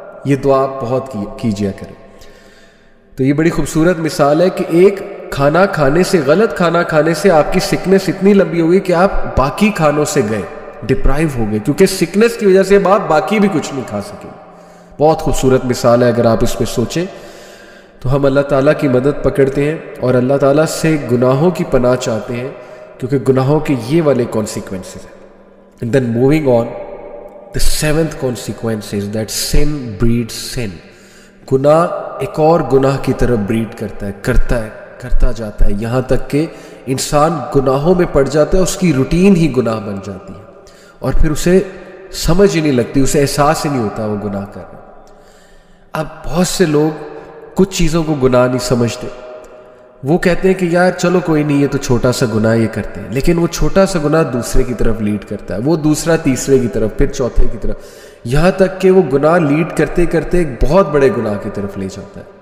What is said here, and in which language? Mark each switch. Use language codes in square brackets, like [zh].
[ur] یہ دعا بہت کیجیا کریں. تو یہ بڑی خوبصورت مثال ہے کہ ایک کھانا کھانے سے، غلط کھانا کھانے سے آپ کی سکنس اتنی لمبی ہوگی کہ آپ باقی کھانوں سے گئے، ڈپرائیو ہو گئے، کیونکہ سکنس کی وجہ سے آپ باقی بھی کچھ نہیں کھا سکیں. بہت خوبصورت مثال ہے اگر آپ اس پہ سوچیں. تو ہم اللہ تعالیٰ کی مدد پکڑتے ہیں اور اللہ تعالیٰ سے گناہوں کی پناہ چاہتے ہیں، کیونکہ گناہوں کے یہ والے کانسیکوینسز ہیں. [en] And then moving on, the seventh consequence is that sin breeds sin. [ur] گناہ ایک اور گناہ کی طرف بریڈ کرتا جاتا ہے، یہاں تک کہ انسان گناہوں میں پڑ جاتا ہے، اس کی روٹین ہی گناہ بن جاتی ہے اور پھر اسے سمجھ ہی نہیں لگتی، اسے احساس ہی نہیں ہوتا وہ گناہ کر رہا. اب بہت سے لوگ کچھ چیزوں کو گناہ نہیں سمجھتے، وہ کہتے ہیں کہ یار چلو کوئی نہیں، یہ تو چھوٹا سا گناہ یہ کرتے ہیں، لیکن وہ چھوٹا سا گناہ دوسرے کی طرف لیڈ کرتا ہے، وہ دوسرا تیسرے کی طرف، پھر چوتھے کی طرف، یہاں تک کہ وہ گناہ لیڈ کرتے کرتے ایک بہت بڑے گناہ کی طرف لے جاتا ہے.